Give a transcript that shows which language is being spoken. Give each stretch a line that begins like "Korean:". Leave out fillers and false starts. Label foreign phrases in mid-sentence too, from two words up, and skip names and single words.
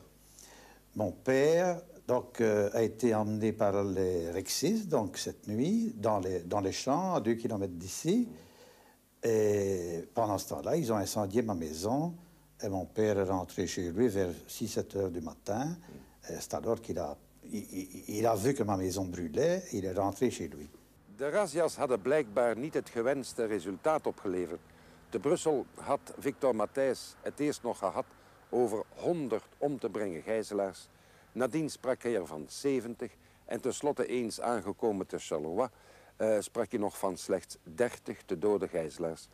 French: Mon père donc, a été emmené par les rexistes donc, cette nuit dans les champs à 2 kilomètres d'ici. Et pendant ce temps-là, ils ont incendié ma maison. Et mon père est rentré chez lui vers 6-7 heures du matin. C'est alors qu'il a vu que ma maison brûlait. Il est rentré chez lui.
Dutch: De razzia's hadden blijkbaar niet het gewenste resultaat opgeleverd. Te Brussel had Victor Matthijs het eerst nog gehad over 100 om te brengen gijzelaars. Nadien sprak hij er van 70 en tenslotte eens aangekomen te Charleroi sprak hij nog van slechts 30 te dode gijzelaars.